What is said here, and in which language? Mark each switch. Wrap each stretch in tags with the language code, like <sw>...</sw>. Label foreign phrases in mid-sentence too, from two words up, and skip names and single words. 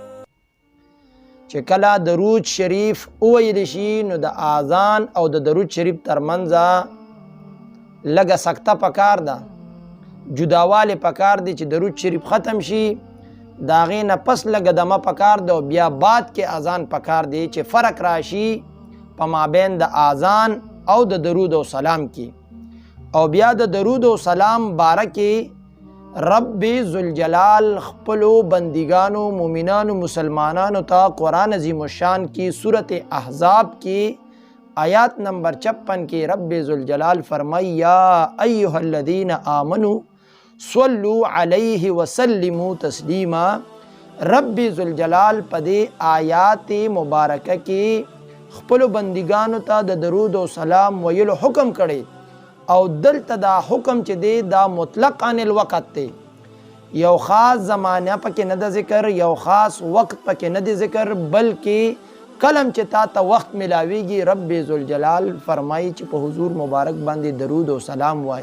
<ps>چې کله درود شریف وویل شي نو د اذان او د درود شریف ترمنځ لږه سکته پکار ده، جداواله پکار دی چې درود شریف ختم شي د هغې نه پس لږه دمه پکار ده او بیا بعد کې اذان پکار دی چې فرق راشي په مابین د اذان او د درود او سلام کې. او بیا د درود او سلام باره کې رب ذوالجلال خپلو بندگانو مومنانو مسلمانانو ته قرآن عظیم الشان کی صورت احزاب کی آیات نمبر 56 کی رب ذوالجلال فرمائی</ps> <ar>یا ایہا الذین آمنوا صلو علیہ وسلموا تسلیما.</ar> <ps>رب ذوالجلال پدے آیات مبارکہ کی خپلو بندگانو ته د درود او سلام ویلو حکم کړي او دلته دا حکم چې دی دا</ps> <ar>مطلق عن الوقت</ar> <ps>دی، یو خاص زمانه پکې نه د ذکر، یو خاص وقت پکې نه دی ذکر، بلکې کلم چې تا ته وخت ملاویږي رب ذوالجلال فرمایي چې په حضور مبارک باندې درود او سلام وای.</ps>